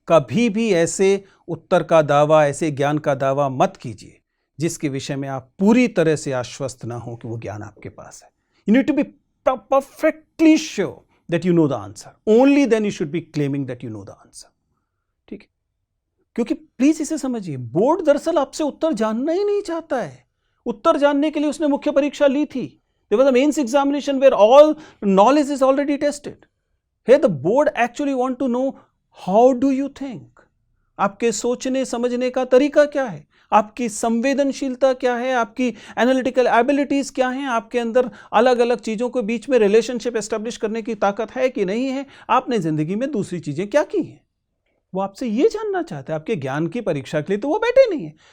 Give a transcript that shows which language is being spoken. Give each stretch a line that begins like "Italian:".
Hindi: कभी भी ऐसे उत्तर का दावा, ऐसे ज्ञान का दावा मत कीजिए जिसके विषय में आप पूरी तरह से आश्वस्त ना हो कि वो ज्ञान आपके पास है।
English: You need to be perfectly sure that you know the answer, only then you should be claiming that you know the answer.
Hindi: ठीक है, क्योंकि प्लीज इसे समझिए, बोर्ड दरअसल आपसे उत्तर जानना ही नहीं चाहता है। उत्तर जानने के लिए उसने मुख्य परीक्षा ली थी।
English: There was a mains examination where all knowledge is already tested. Here the board actually want to know how do you think?
Hindi: आपके सोचने समझने का तरीका क्या है, आपकी संवेदनशीलता क्या है, आपकी एनालिटिकल एबिलिटीज क्या हैं, आपके अंदर अलग अलग चीजों के बीच में रिलेशनशिप एस्टेब्लिश करने की ताकत है कि नहीं है, आपने जिंदगी में दूसरी चीजें क्या की हैं। वो आपसे ये जानना चाहते हैं। आपके ज्ञान की परीक्षा के लिए तो वो बैठे नहीं है।